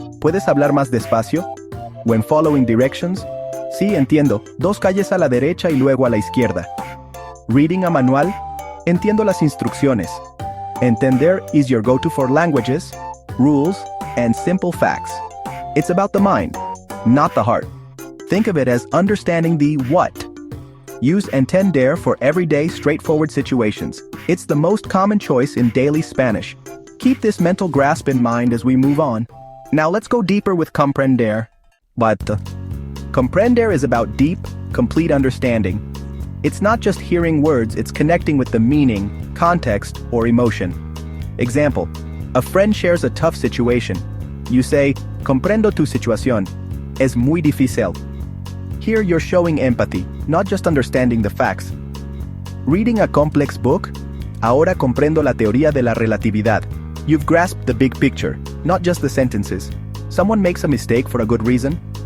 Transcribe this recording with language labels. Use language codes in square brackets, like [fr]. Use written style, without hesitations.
[es] ¿Puedes hablar más despacio? [en] When following directions, [es] sí, entiendo. 2 calles a la derecha y luego a la izquierda. [en] Reading a manual, [es] entiendo las instrucciones. [en] Entender is your go-to for languages, rules, and simple facts. It's about the mind, not the heart. Think of it as understanding the what. Use entender for everyday, straightforward situations. It's the most common choice in daily Spanish. Keep this mental grasp in mind as we move on. Now let's go deeper with comprender. But comprender is about deep, complete understanding. It's not just hearing words, it's connecting with the meaning, context, or emotion. Example, a friend shares a tough situation. You say, [es] comprendo tu situación. Es muy difícil. [en] Here you're showing empathy, not just understanding the facts. Reading a complex book? [es] Ahora comprendo la teoría de la relatividad. [en] You've grasped the big picture, not just the sentences. Someone makes a mistake for a good reason?